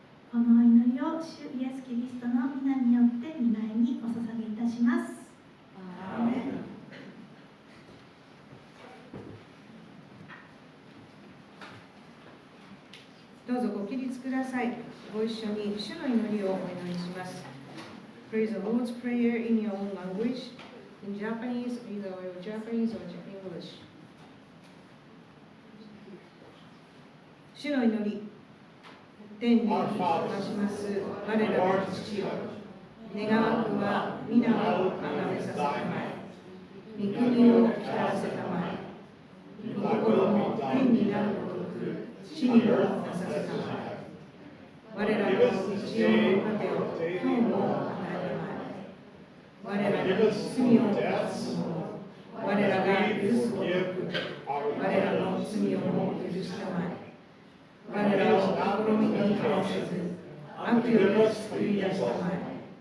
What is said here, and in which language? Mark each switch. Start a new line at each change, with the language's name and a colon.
Japanese: この祈りを主イエス・キリストの皆によって御前にお捧げいたします。アーメン。どうぞご起立ください。ご一緒に主の祈りをお祈りします。
English: Pray the Lord's Prayer in your own language, in Japanese, either Japanese or English.
Japanese: 主の祈り。天におまします我らの父よ、願わくは皆をあがめさせたまえ、御国を来たらせたまえ、御心も天になるごとく地にもなさせたまえ、我らの日常の糧を今日も与えたまえ、我らの罪を犯す者、我らが許すごとく我らの罪をも許したまえ、我らを試みに入らせず、悪より救い出したまえ。